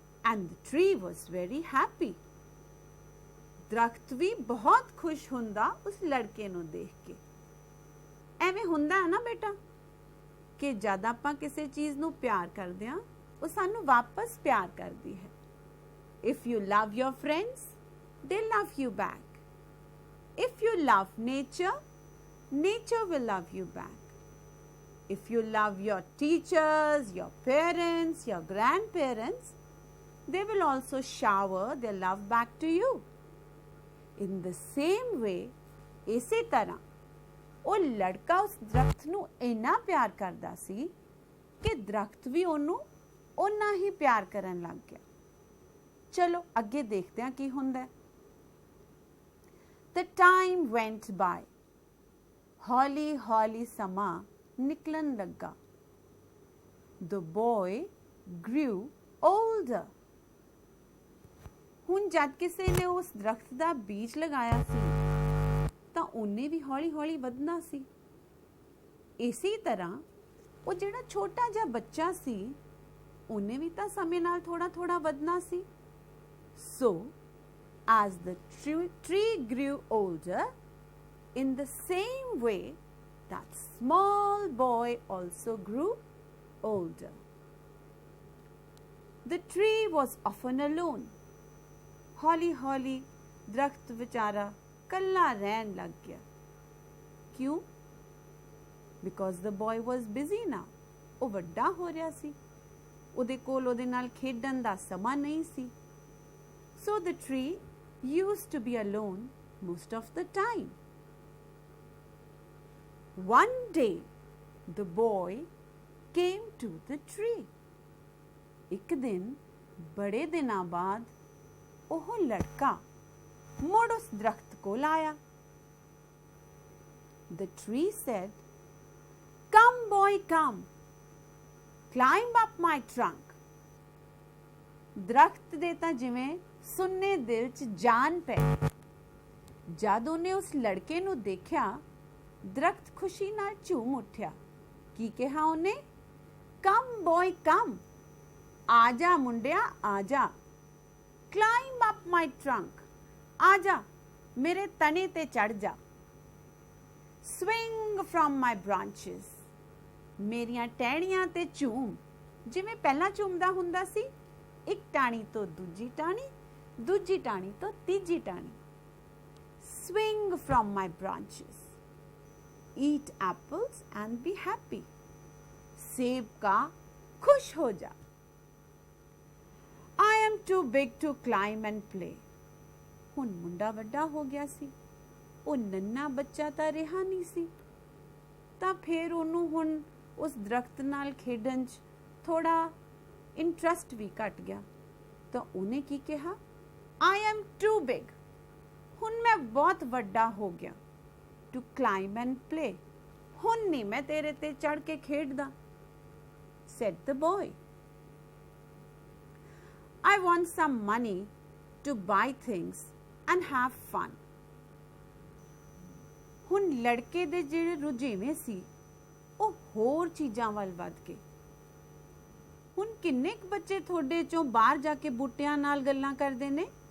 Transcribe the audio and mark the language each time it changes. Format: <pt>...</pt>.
<en>And the tree was very happy.</en> <pa>ਦਰਖਤ ਵੀ ਬਹੁਤ ਖੁਸ਼ ਹੁੰਦਾ ਉਸ ਲੜਕੇ ਨੂੰ ਦੇਖ ਕੇ। ਐਵੇਂ ਹੁੰਦਾ ਹੈ ਨਾ ਬੇਟਾ ਕਿ ਜਦ ਆਪਾਂ ਕਿਸੇ ਚੀਜ਼ ਨੂੰ ਪਿਆਰ ਕਰਦੇ ਹਾਂ ਉਹ ਸਾਨੂੰ ਵਾਪਸ ਪਿਆਰ ਕਰਦੀ ਹੈ।</pa> <en>If you love your friends, they love you back. If you love nature, nature will love you back. If you love your teachers, your parents, your grandparents, they will also shower their love back to you. In the same way,</en> <pa>ਇਸੇ ਤਰ੍ਹਾਂ ਉਹ ਲੜਕਾ ਉਸ ਦਰਖਤ ਨੂੰ ਇੰਨਾ ਪਿਆਰ ਕਰਦਾ ਸੀ ਕਿ ਦਰਖਤ ਵੀ ਉਹਨੂੰ ਓਨਾ ਹੀ ਪਿਆਰ ਕਰਨ ਲੱਗ ਗਿਆ। ਚਲੋ ਅੱਗੇ ਦੇਖਦੇ ਹਾਂ ਕੀ ਹੁੰਦਾ ਹੈ।</pa> <en>The time went by.</en> <pa>ਹੌਲੀ ਹੌਲੀ ਸਮਾਂ ਨਿਕਲਣ ਲੱਗਾ।</pa> <en>The boy grew older.</en> <pa>ਹੁਣ ਜਦ ਕਿਸੇ ਨੇ ਉਸ ਦਰਖਤ ਦਾ ਬੀਜ ਲਗਾਇਆ ਸੀ ਤਾਂ ਉਹਨੇ ਵੀ ਹੌਲੀ ਹੌਲੀ ਵਧਣਾ ਸੀ। ਇਸੇ ਤਰ੍ਹਾਂ ਉਹ ਜਿਹੜਾ ਛੋਟਾ ਜਿਹਾ ਬੱਚਾ ਸੀ ਉਹਨੇ ਵੀ ਤਾਂ ਸਮੇਂ ਨਾਲ ਥੋੜਾ ਥੋੜਾ ਵਧਣਾ ਸੀ।</pa> <en>So, as the tree grew older, in the same way, that small boy also grew older. The tree was often alone.</en> <pa>ਹੌਲੀ ਹੌਲੀ ਦਰਖਤ ਵਿਚਾਰਾ ਕੱਲਾ ਰਹਿਣ ਲੱਗ ਗਿਆ। ਕਿਉਂ?</pa> <en>Because the boy was busy now.</en> <pa>ਉਹ ਵੱਡਾ ਹੋ ਰਿਹਾ ਸੀ, ਉਹਦੇ ਕੋਲ ਉਹਦੇ ਨਾਲ ਖੇਡਣ ਦਾ ਸਮਾਂ ਨਹੀਂ ਸੀ।</pa> <en>So the tree used to be alone most of the time. One day, the boy came to the tree.</en> <pa>ਇੱਕ ਦਿਨ ਬੜੇ ਦਿਨਾਂ ਬਾਅਦ ਉਹ ਲੜਕਾ ਮੁੜ ਉਸ ਦਰਖਤ ਕੋਲ ਆਇਆ।</pa> <en>The tree said, "Come boy, come. Climb up my trunk."</en> <pa>ਦਰਖਤ ਦੇ ਤਾਂ ਜਿਵੇਂ ਸੁੰਨੇ ਦਿਲ 'ਚ ਜਾਨ ਪੈ। ਜਦ ਉਹਨੇ ਉਸ ਲੜਕੇ ਨੂੰ ਦੇਖਿਆ ਦਰਖਤ ਖੁਸ਼ੀ ਨਾਲ ਝੂਮ ਉੱਠਿਆ। ਕੀ ਕਿਹਾ ਉਹਨੇ?</pa> <en>Come boy, come.</en> <pa>ਆ ਜਾ ਮੁੰਡਿਆ, ਆ ਜਾ।</pa> <en>Climb up my trunk.</en> <pa>ਆ ਜਾ ਮੇਰੇ ਤਣੇ ਤੇ ਚੜ ਜਾ।</pa> <en>Swing from my branches.</en> <pa>ਮੇਰੀਆਂ ਟਹਿਣੀਆਂ ਤੇ ਝੂਮ, ਜਿਵੇਂ ਪਹਿਲਾਂ ਝੂਮਦਾ ਹੁੰਦਾ ਸੀ, ਇੱਕ ਟਾਹਣੀ ਤੋਂ ਦੂਜੀ ਟਾਹਣੀ, ਦੂਜੀ ਟਾਹਣੀ ਤੋਂ ਤੀਜੀ ਟਾਹਣੀ।</pa> <en>Swing from my branches. Eat apples and be happy.</en> <pa>सेब का खुश हो जा।</pa> <en>I am too big to climb and play.</en> <pa>ਹੁਣ ਮੁੰਡਾ ਵੱਡਾ ਹੋ ਗਿਆ ਸੀ, ਉਹ ਨੰਨਾ ਬੱਚਾ ਤਾਂ ਰਿਹਾ ਨਹੀਂ ਸੀ, ਤਾਂ ਫਿਰ ਉਹਨੂੰ ਹੁਣ ਉਸ ਦਰਖਤ ਨਾਲ ਖੇਡਣ 'ਚ ਥੋੜਾ ਇੰਟਰਸਟ ਵੀ ਘਟ ਗਿਆ। ਤਾਂ ਉਹਨੇ ਕੀ ਕਿਹਾ?</pa> <en>I am too big.</en> <pa>ਹੁਣ ਮੈਂ ਬਹੁਤ ਵੱਡਾ ਹੋ ਗਿਆ।</pa> <en>To climb and play.</en> <pa>ਹੁਣ ਨਹੀਂ ਮੈਂ ਤੇਰੇ ਤੇ ਚੜ ਕੇ ਖੇਡਦਾ।</pa> <en>Said the boy. I want some money to buy things and have fun.</en> <pa>ਹੁਣ ਲੜਕੇ ਦੇ ਜਿਹੜੇ ਰੁਝੇਵੇਂ ਸੀ ਉਹ ਹੋਰ ਚੀਜ਼ਾਂ ਵੱਲ ਵੱਧ ਗਏ। ਹੁਣ ਕਿੰਨੇ ਕੁ ਬੱਚੇ ਤੁਹਾਡੇ ਚੋਂ ਬਾਹਰ ਜਾ ਕੇ ਬੂਟਿਆਂ ਨਾਲ ਗੱਲਾਂ ਕਰਦੇ ਨੇ?</pa>